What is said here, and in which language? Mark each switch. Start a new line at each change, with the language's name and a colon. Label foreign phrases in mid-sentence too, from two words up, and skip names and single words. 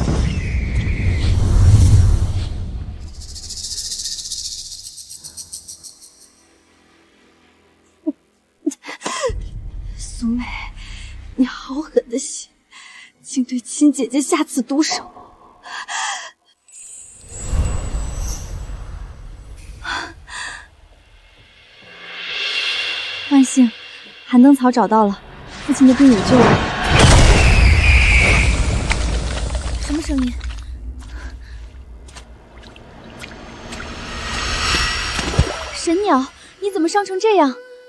Chinese: 蘇妹，你好狠的心，竟對親姐姐下此毒手！萬幸，寒燈草找到了， 父親的病有救了。什麼聲音？神鳥，你怎麼傷成這樣？